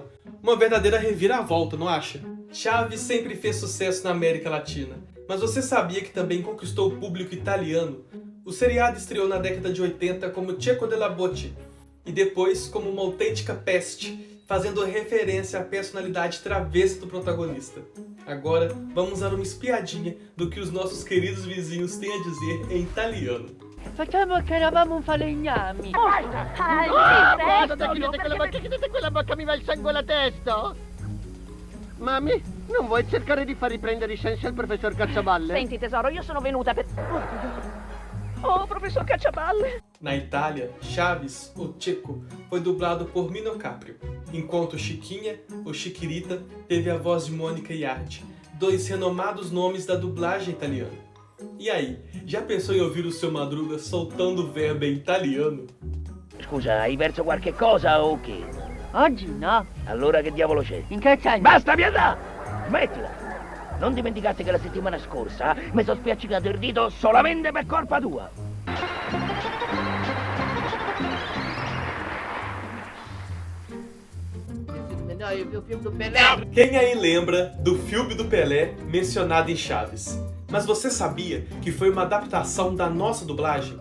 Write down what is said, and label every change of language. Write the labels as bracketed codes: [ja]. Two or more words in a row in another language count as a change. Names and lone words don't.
[pt] Uma verdadeira reviravolta, não acha? Chaves sempre fez sucesso na América Latina, mas você sabia que também conquistou o público italiano? O seriado estreou na década de 80 como Cecco della Botte e depois como uma autêntica peste, fazendo referência à personalidade travessa do protagonista. Agora, vamos dar uma espiadinha do que os nossos queridos vizinhos têm a dizer em italiano. [it] Facciamo che eravamo un falegnami. Basta, chiudete quella bocca, mi va il sangue alla testa. Mami, non vuoi cercare di far riprendere i sensi al professor Cacciaballe? Senti tesoro, io sono venuta per... Oh, professor Cacciaballe! [pt] Na Itália, Chaves, o Cecco, foi dublado por Mino Caprio, enquanto Chiquinha, ou Chiquirita, teve a voz de Mônica Iardi, 2 renomados nomes da dublagem italiana. E aí, já pensou em ouvir o seu Madruga soltando o verbo em italiano? [it] Scusa, hai perso qualche cosa o che? Oggi no. Allora che diavolo c'è? In che senso? Basta, pietà! Smettila! Non dimenticate che la settimana scorsa mi sono spiaccicato il dito solamente per colpa tua! [pt] Quem aí lembra do filme do Pelé mencionado em Chaves? Mas você sabia que foi uma adaptação da nossa dublagem?